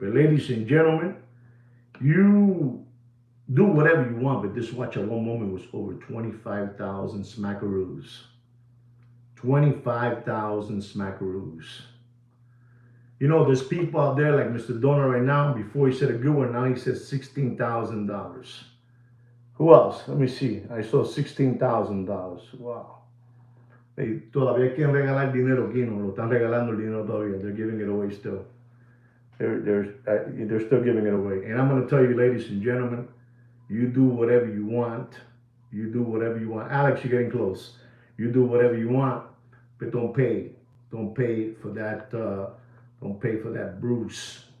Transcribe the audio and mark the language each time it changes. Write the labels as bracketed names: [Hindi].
[English] But ladies and gentlemen, you do whatever you want, but this watch at one moment was over 25,000 smackaroos. 25,000 smackaroos. There's people out there like Mr. Donor right now. Before he said a good one, now he says $16,000. Who else? Let me see. I saw $16,000. Wow. [Spanish] Hey, todavía quieren regalar dinero aquí, no lo están regalando el dinero todavía. [English] They're giving it away still. They're still giving it away. And I'm going to tell you, ladies and gentlemen, you do whatever you want. You do whatever you want. Alex, you're getting close. You do whatever you want, but don't pay. Don't pay for that. Don't pay for that Bruce.